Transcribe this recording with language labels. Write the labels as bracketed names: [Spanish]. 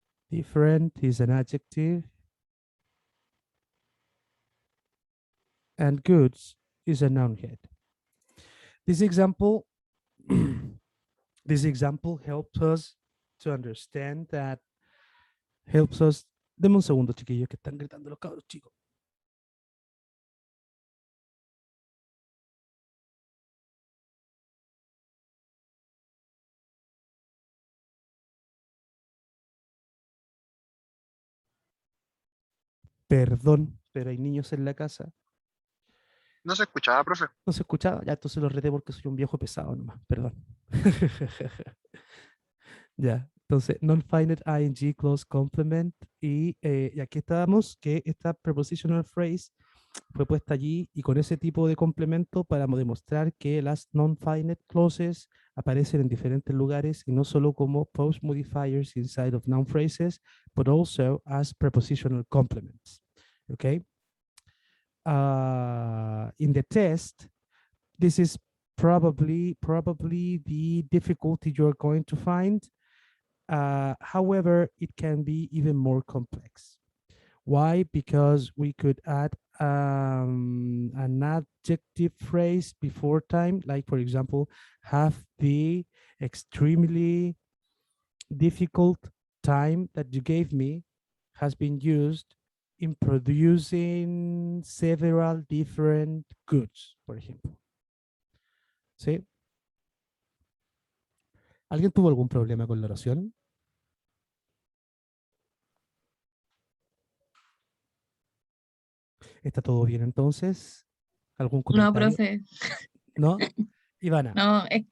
[English] Different is an adjective. And goods is a noun head. This example, this example helps us to understand that, helps us. [Spanish] Deme un segundo, chiquillos, que están gritando los cabros chicos. Perdón, pero hay niños en la casa. No se escuchaba, profe. No se escuchaba, ya entonces lo reté porque soy un viejo pesado nomás, perdón. Ya, entonces, [English] non-finite ing clause complement [Spanish] y aquí estábamos que esta [English] prepositional phrase [Spanish] fue puesta allí y con ese tipo de complemento para demostrar que las [English] non-finite clauses [Spanish] aparecen en diferentes lugares y no solo como [English] post-modifiers inside of noun phrases, but also as prepositional complements. Okay? In the test, this is probably the difficulty you're going to find. However, it can be even more complex. Why? Because we could add an adjective phrase before time, like for example, have the extremely difficult time that you gave me has been used in producing several different goods, [Spanish] por ejemplo. ¿Sí? ¿Alguien tuvo algún problema con la oración? ¿Está todo bien entonces? ¿Algún No, comentario? profe. ¿No? Ivana, No,